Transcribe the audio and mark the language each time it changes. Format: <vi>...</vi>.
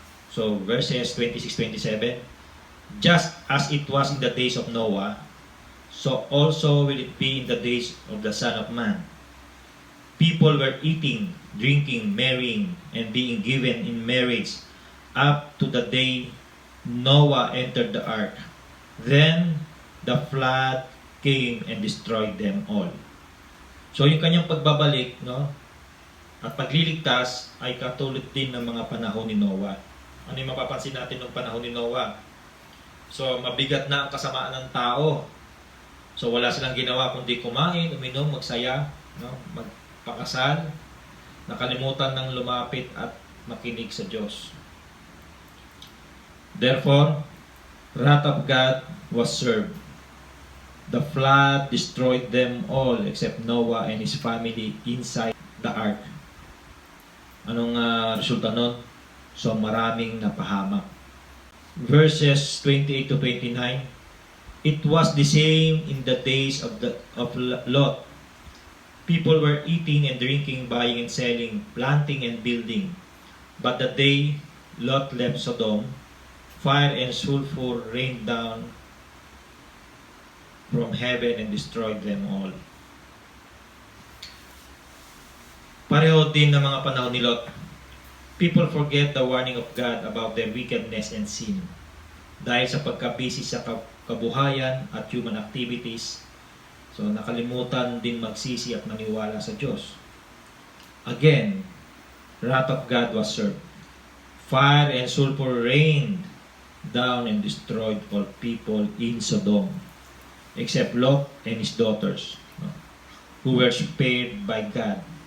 <en>So verses 26-27, Just as it was in the days of Noah, so also will it be in the days of the Son of Man. People were eating, drinking, marrying, and being given in marriage up to the day Noah entered the ark. Then the flood came and destroyed them all.</en> <tl>So yung kanyang pagbabalik, no, at pagliligtas ay katulad din ng mga panahon ni Noah. Ano yung mapapansin natin ng panahon ni Noah? So mabigat na ang kasamaan ng tao. So wala silang ginawa kundi kumain, uminom, magsaya, no, magpakasal. Nakalimutan ng lumapit at makinig sa Diyos.</tl> <en>Therefore, wrath of God was served. The flood destroyed them all except Noah and his family inside the ark.</en> <tl>Anong resulta nun? So maraming napahamak.</tl> <en>Verses 28-29, It was the same in the days of Lot. People were eating and drinking, buying and selling, planting and building. But the day Lot left Sodom, fire and sulfur rained down from heaven and destroyed them all.</en> <tl>Pareho din ng mga panahon ni Lot.</tl> <en>People forget the warning of God about their wickedness and sin.</en> <tl>Dahil sa pagkabisi sa kabuhayan at</tl> <en>human activities,</en> <tl>so nakalimutan din magsisi at maniwala sa Diyos.</tl> <en>Again, wrath of God was served. Fire and sulfur rained down and destroyed all people in Sodom, except Lot and his daughters, who were spared by God.</en>